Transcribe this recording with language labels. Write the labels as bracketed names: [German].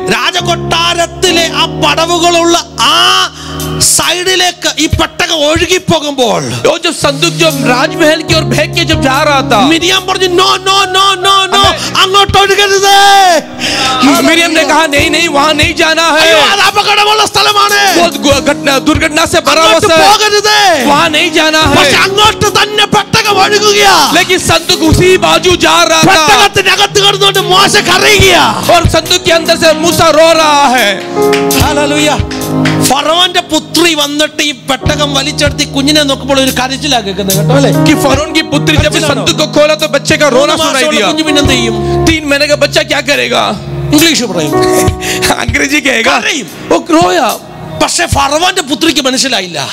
[Malayalam] രാജകൊട്ടാരത്തിലെ ആ പടവുകളുള്ള ആ സൈഡിലേക്ക് ഈ പെട്ടകം ഒഴുകി പോകുമ്പോൾ [Hindi] वो जब संदूक जो राजमहल की ओर बह के जब जा रहा था. [Malayalam] മിരിയാം പറഞ്ഞു [English] no no no no no [Malayalam] അങ്ങോട്ട് ഒഴുകരുത്. [Hindi] मिरियम ने कहा नहीं नहीं वहां नहीं जाना है. [Malayalam] അയ്യോ, അത് അപകടമുള്ള സ്ഥലമാണ്. [Hindi] वो दुर्घटना से भरा हुआ [Malayalam] അങ്ങോട്ട് [Hindi] है. [Malayalam] പോകരുത്. [Hindi] वहां नहीं जाना है. [Malayalam] പക്ഷെ അങ്ങോട്ട് തന്നെ പെട്ടകം ഒഴുകുകയാ. [Hindi] लेकिन संदूक उसी बाजू जा रहा था. [Malayalam] പെട്ടകത്തിനകത്ത് കിടന്നുകൊണ്ട് മോശ കരയുകയാ. [Hindi] और संदूक के अंदर से मूसा रो रहा है. [Malayalam] ഹല്ലേലൂയ. ഫറവോന്റെ പുത്രി വന്നിട്ട് ഈ പെട്ടകം വലിച്ചെടുത്ത് ഈ കുഞ്ഞിനെ നോക്കുമ്പോൾ ഒരു കരച്ചിലാ കേൾക്കുന്നത് കേട്ടോ അല്ലേ. [Hindi] कि फरोन की पुत्री जब संदूक को खोला तो बच्चे का रोना सुनाई दिया. [Malayalam] കുഞ്ഞു പിന്നെന്ത് ചെയ്യും. [Hindi] 3 महीने का बच्चा क्या करेगा. [Malayalam] ഇംഗ്ലീഷ് പറയും. [Hindi] अंग्रेजी कहेगा. [Malayalam] കരയും. [Hindi] वो रोया. [Malayalam] പക്ഷെ ഫറവോന്റെ പുത്രിക്ക് മനസ്സിലായില്ല.